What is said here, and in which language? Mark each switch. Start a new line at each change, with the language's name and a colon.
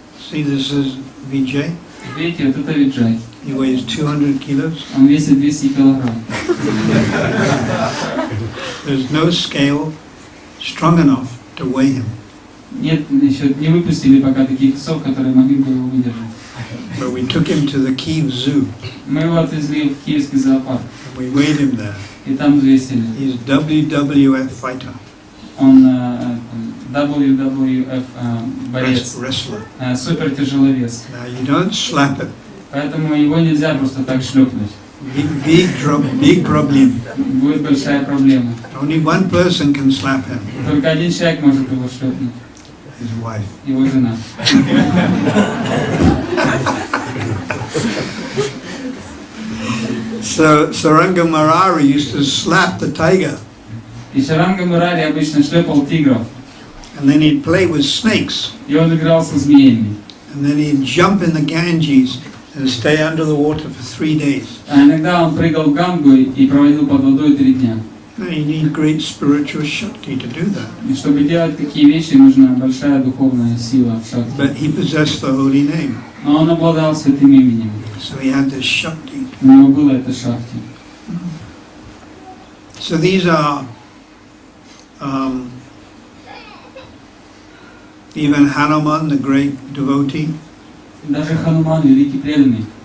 English: See, this is Vijay.
Russian: Видите, вот это Виджай.
English: He weighs 200 kilos.
Russian: Он весит 200 килограмм.
English: There's no scale strong enough to weigh him.
Russian: Нет, еще не выпустили пока таких весов, которые могли бы его выдержать.
English: But we took him to the Kiev Zoo.
Russian: Мы его отвезли в Киевский зоопарк.
English: And we weighed him there.
Russian: И там взвесили.
English: He's WWF fighter.
Russian: Он WWF борец,
English: Wrestler.
Russian: супер тяжеловес.
English: Now you don't slap him.
Russian: Поэтому его нельзя просто так шлепнуть.
English: Big problem.
Russian: Будет большая проблема.
English: Only one person can slap him.
Russian: Только один человек может его шлепнуть.
English: His wife.
Russian: Его жена.
English: So Saranga Murari used to slap the tiger.
Russian: И Шаранга Мурари обычно шлепал тигров.
English: And then he'd play with snakes.
Russian: И он играл со змеями.
English: And then he'd jump in the Ganges and stay under the water for 3 days.
Russian: А иногда он прыгал в Гангу и проводил под водой 3 дня.
English: Now you need great spiritual shakti to do that.
Russian: И чтобы делать такие вещи, нужна большая духовная сила в шакти.
English: But he possessed the holy name.
Russian: Но он обладал святым именем.
English: So he had this shakti.
Russian: У него было это шакти.
English: So these are even Hanuman, the great devotee.
Russian: Даже Хануман, великий преданный,